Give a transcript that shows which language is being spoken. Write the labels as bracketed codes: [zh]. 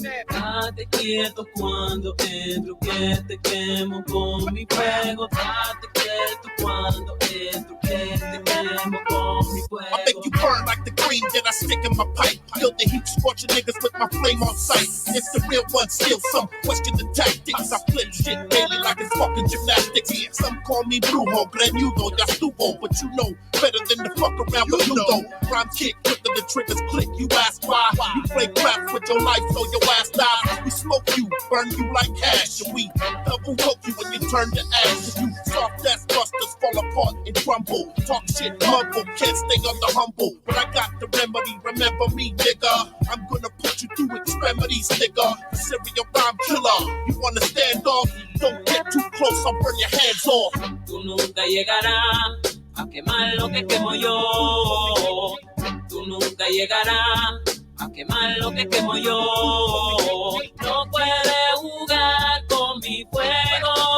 [es] Date quieto cuando entro que te quemo con mi fuego. Date quieto cuando entro que te quemo con mi fuego. [en] I make you burn like the green that I stick in my pipe. Feel the heat scorching niggas with my flame on sight. It's the real one, still some question the tactics. I flip shit daily like it's fucking gymnastics. Some call me [es] Brujo, granudo, ya estuvo. [en] But you know better than to fuck around with you though. Rhyme kick, quicker the triggers click. You ask why? You play crap with your life so your ass dies. We smoke you, burn you like hash. And we double hook you when you turn to ash. You soft ass busters fall apart and crumble. Talk shit, mumble, can't stay on the humble. But I got the remedy, remember me, nigga. I'm gonna put you through extremities, nigga. The serial rhyme killer. You wanna stand off? Don't get too close, I'll burn your hands off. [es] Tú nunca llegarás a quemar lo que quemo yo. Tú nunca llegarás a quemar lo que quemo yo. No puedes jugar con mi fuego.